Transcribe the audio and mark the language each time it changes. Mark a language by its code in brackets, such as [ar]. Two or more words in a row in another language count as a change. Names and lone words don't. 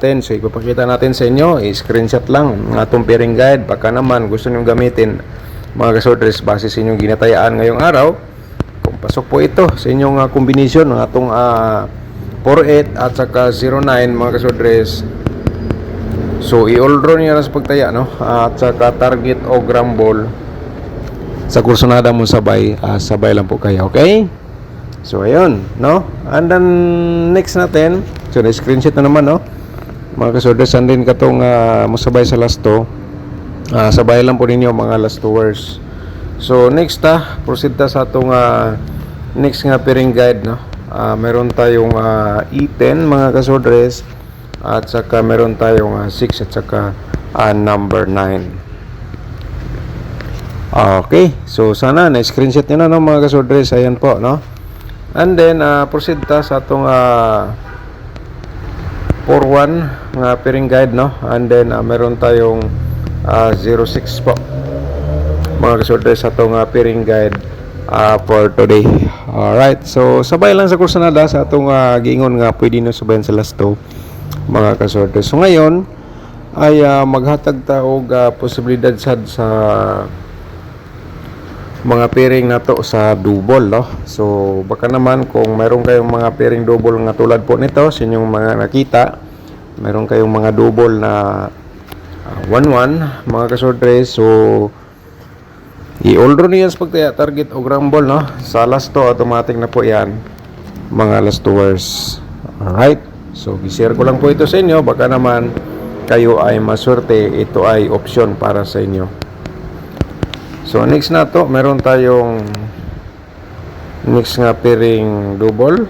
[tl] So ipapakita natin sa inyo, i-screenshot lang ang atong [en] pairing guide. [tl] Baka naman gusto niyo gamitin mga kasodres base sa inyong ginatayaan ngayong araw, kung pasok po ito sa inyong combination ng atong 48 at saka 09 mga kasodres. So i-all draw niya sa pagtaya no, at saka target o gram ball sa kursunada mo sabay, sabay lang po kayo. Okay? So ayun, no? [en] And then next [tl] natin, so na-screenshot na naman, no? Mga kasoders, [en] and then [ceb] katong musabay sa lasto, sabay lang po ninyo mga lastowers. So [en] next proceed [ceb] ta sa atong next nga [en] pairing guide, [ceb] no? [tl] Meron tayong E10 mga kasodres, at saka meron tayong 6 at saka number 9. Okay, so sana na-screenshot nyo na no, mga kasodres. Ayan po, [ceb] no? [en] And then proceed [ceb] ta sa atong 4-1 nga [en] pairing guide, [ceb] no? [en] And then [tl] meron tayong 06 po mga kasodres sa atong [en] pairing guide for today. [ceb] Alright, so sabay lang sa kursanada sa atong giingon nga pwede nyo sabayan sa lasto mga kasodres. So ngayon ay maghatag ta og posibilidad sad sa mga pairing na to sa double, no? [tl] So baka naman kung mayroon kayong mga [en] pairing double [tl] nga tulad po nito sa inyong mga nakita, mayroon kayong mga double na 1-1 mga kasodres. So i-all draw niyan sa pagtaya target o gram ball, no? Sa last to automatic na po yan mga lastowers. Alright, so i-share ko lang po ito sa inyo, baka naman kayo ay maswerte, ito ay option para sa inyo. So next na to, meron tayong next nga [en] pairing double.